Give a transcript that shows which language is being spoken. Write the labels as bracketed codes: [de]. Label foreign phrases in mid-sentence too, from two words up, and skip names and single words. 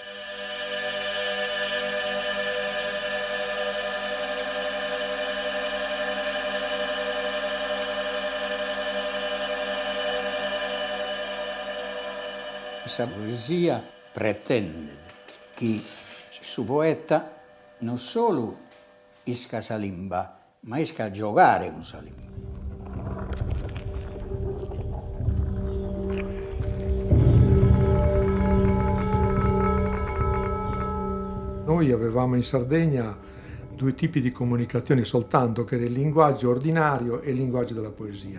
[it] Questa poesia pretende che [sc] su poeta [it] non solo esca [sc] sa limba, [it] ma esca a giocare con [sc] sa limba. [it] Noi avevamo in Sardegna due tipi di comunicazione soltanto, che era il linguaggio ordinario e il linguaggio della poesia.